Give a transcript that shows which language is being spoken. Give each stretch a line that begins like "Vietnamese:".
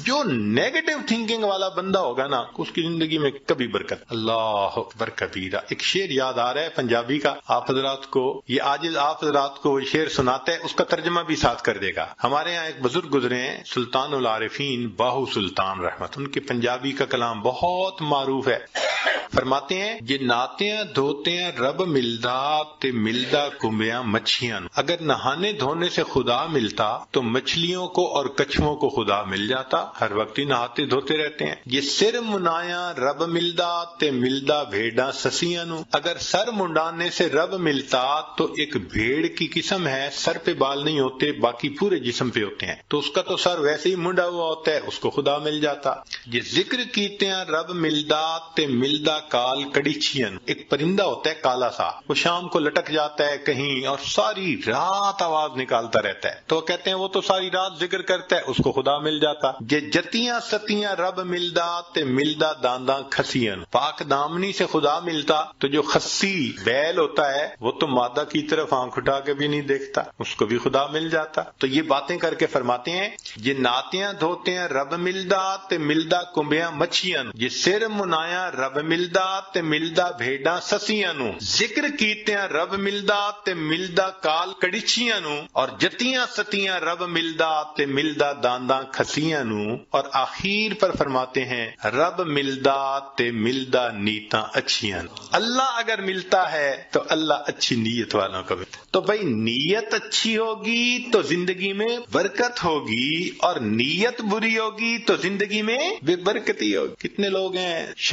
Urdu: جو
English: negative thinking
Urdu: والا بندہ ہوگا نا اس کی زندگی میں کبھی برکت. اللہ اکبر کبیرہ. ایک شعر یاد آ رہا ہے پنجابی کا، آپ حضرات کو یہ عاجز آپ حضرات کو شعر سناتا ہے، اس کا ترجمہ بھی ساتھ کر دے گا. ہمارے یہاں ایک بزرگ گزرے ہیں سلطان العارفین باہو سلطان رحمت، ان کے پنجابی کا کلام بہت معروف ہے.
Punjabi: فرماتے ہیں یہ ناتیاں دھوتیاں رب ملدا تے ملدا کمبیاں مچھیاں.
Urdu: اگر نہانے دھونے سے خدا ملتا تو مچھلیوں کو اور کچھووں کو خدا مل جاتا. ہر وقت ہی نہاتے دھوتے رہتے ہیں.
Punjabi: یہ سر منایا رب ملدا تے ملدا بھیڑاں سسیاں نو.
Urdu: اگر سر منڈانے سے رب ملتا تو ایک بھیڑ کی قسم ہے، سر پہ بال نہیں ہوتے باقی پورے جسم پہ ہوتے ہیں، تو اس کا تو سر ویسے ہی منڈا ہوا ہوتا ہے، اس کو خدا مل جاتا.
Punjabi: یہ ذکر کیتے ہیں رب ملدا تے ملدا کال کڑیچین.
Urdu: ایک پرندہ ہوتا ہے کالا سا، وہ شام کو لٹک جاتا ہے کہیں اور ساری رات آواز نکالتا رہتا ہے، تو کہتے ہیں وہ تو ساری رات ذکر کرتا ہے، اس کو خدا مل جاتا.
Punjabi: یہ جتیاں ستیاں رب ملدا تے ملدا دانداں کھسین.
Urdu: پاک دامنی سے خدا ملتا تو جو خسی بیل ہوتا ہے وہ تو مادہ کی طرف آنکھ اٹھا کے بھی نہیں دیکھتا، اس کو بھی خدا مل جاتا. تو یہ باتیں کر کے فرماتے ہیں
Punjabi: یہ ناتیاں دھوتے ہیں رب ملدا تے ملدا کمبیاں مچھیاں. یہ سر منایا رب ملدا تے ملدا بھیڑاں سسیاں نو. ذکر کیتے ہیں رب ملدا ملدا تے ملدا کال کڑچیاں نو،
Urdu: اور
Punjabi: جتیاں ستیاں رب ملدا تے ملدا دانداں کھسیاں نو،
Urdu: اور آخر پر فرماتے ہیں
Punjabi: رب ملدا تے ملدا نیتاں اچھیاں نو۔
Urdu: اللہ اگر ملتا ہے تو اللہ اچھی نیت والوں کو ملتا ہے۔ تو بھائی نیت اچھی ہوگی تو زندگی میں برکت ہوگی، اور نیت بری ہوگی تو زندگی میں بے برکتی ہوگی۔ کتنے لوگ ہیں